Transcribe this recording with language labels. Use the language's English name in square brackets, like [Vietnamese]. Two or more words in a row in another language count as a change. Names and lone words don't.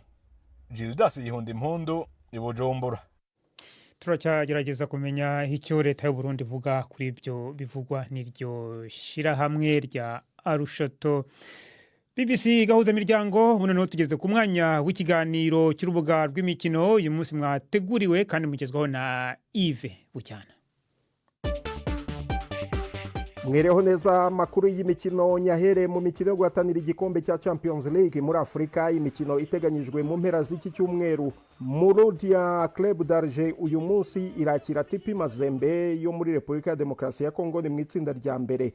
[Kinyarwanda] Gildas Yihunda Impundu i Bujumbura. turacyagerageza kumenya icyo leta y'u Burundi ivuga kuri ibyo bivugwa n'iryo shirahamwe rya Arushato. BBC gahuza miryango buno tugeze ku mwanya w'ikiganiro cy'urubuga rw'imikino uyu munsi mwateguriwe kandi mugezwaho na Yves Bucyana. [Rundi] Mwereho neza amakuru y'imikino nyahere mu mikino yo guhatanira igikombe cya Champions League muri Afrika. [Kinyarwanda] Imikino iteganyijwe mu mpera z'iki cyumweru. Mouloudia Club d'Alger uyu munsi irakira TP Mazembe yo muri Repubulika ya Demokarasi ya Kongo ni mu itsinda rya mbere.